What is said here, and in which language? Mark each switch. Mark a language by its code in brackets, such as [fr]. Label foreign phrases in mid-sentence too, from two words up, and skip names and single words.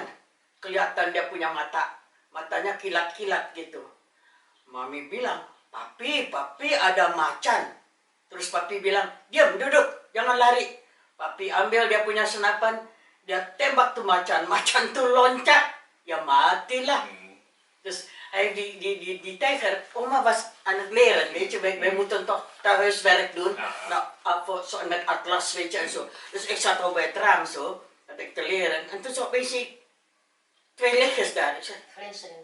[id] Kelihatan dia punya mata. Matanya kilat-kilat gitu. Mami bilang, papi ada macan. Terus papi bilang, diam, duduk, jangan lari. Papi ambil dia punya senapan, dia tembak tuh macan. Macan tuh loncat, ya matilah. [nl] Dus hij die tijger, oma was aan het leren, weet je. Wij moeten toch thuiswerk doen. Nou, met atlas, weet je, en zo. Dus ik zat al bij het raam zo, dat ik te leren. En toen zo opeens zie ik 2 lichtjes daar. Ik zeg, Glinstering.